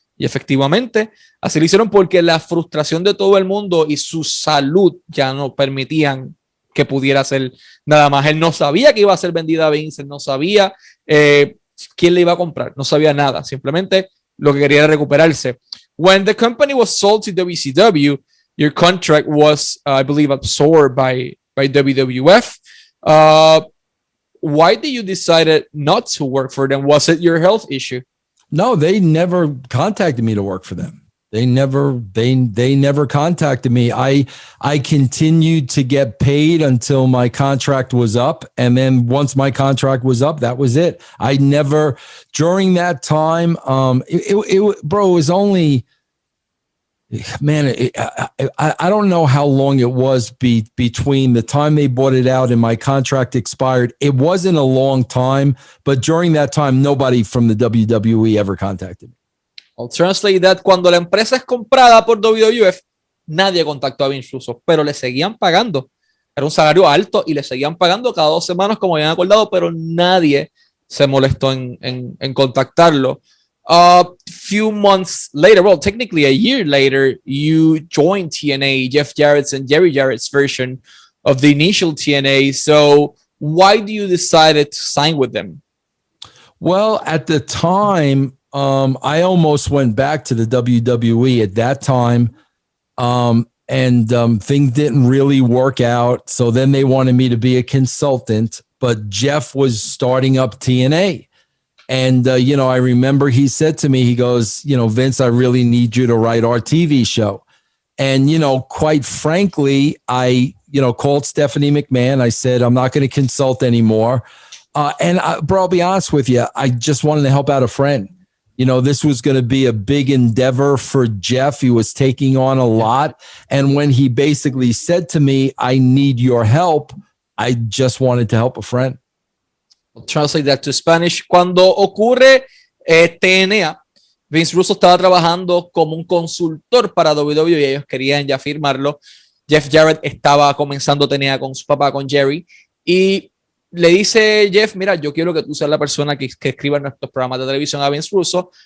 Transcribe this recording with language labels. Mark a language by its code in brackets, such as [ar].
[es] Y efectivamente, así lo hicieron porque la frustración de todo el mundo y su salud ya no permitían que pudiera hacer nada más. Él no sabía que iba a ser vendida a Vince, él no sabía quién le iba a comprar, no sabía nada. Simplemente lo que quería era recuperarse. [en] When the company was sold to WCW, your contract was, I believe, absorbed by WWF. Why did you decide not to work for them? Was it your health issue? No, they never contacted me to work for them. They never contacted me. I continued to get paid until my contract was up. And then once my contract was up, that was it. I never, during that time, bro, it was only, man, I don't know how long it was between the time they bought it out and my contract expired. It wasn't a long time, but during that time, nobody from the WWE ever contacted me. I'll translate that. [es] Cuando la empresa es comprada por WWF, nadie contactó a Vince Russo, pero le seguían pagando. Era un salario alto y le seguían pagando cada 2 semanas como habían acordado, pero nadie se molestó en contactarlo. [en] Few months later, well, technically a year later, you joined TNA, Jeff Jarrett's and Jerry Jarrett's version of the initial TNA. So why do you decide to sign with them? Well, at the time, I almost went back to the WWE at that time. And things didn't really work out. So then they wanted me to be a consultant, but Jeff was starting up TNA. And, I remember he said to me, he goes, Vince, I really need you to write our TV show. And, quite frankly, I, called Stephanie McMahon. I said, I'm not going to consult anymore. Bro, I'll be honest with you. I just wanted to help out a friend. This was going to be a big endeavor for Jeff. He was taking on a lot. And when he basically said to me, I need your help, I just wanted to help a friend. I'll translate that to Spanish. [es] Cuando ocurre TNA, Vince Russo estaba trabajando como un consultor para WWE y ellos querían ya firmarlo. Jeff Jarrett estaba comenzando TNA con su papá, con Jerry, y le dice Jeff, mira, yo quiero que tú seas la persona que escriba nuestros programas de televisión a Vince Russo.